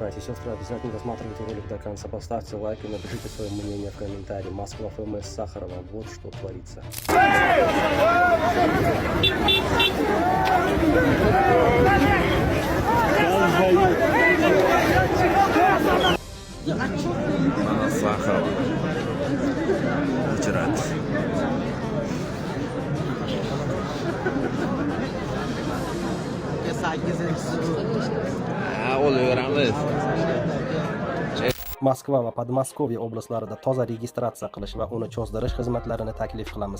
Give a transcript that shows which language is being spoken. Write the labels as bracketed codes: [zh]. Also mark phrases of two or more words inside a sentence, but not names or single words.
[ru] сестры, обязательно досматривайте ролик до конца, поставьте лайк и напишите свое мнение в комментарии. Москва ФМС Сахарова, вот что творится. Сахарова. [uz] Gujarat. O'laveramiz. Moskva va Podmoskvye oblaslarida toza registratsiya qilish va uni cho'zdirish xizmatlarini taklif qilamiz.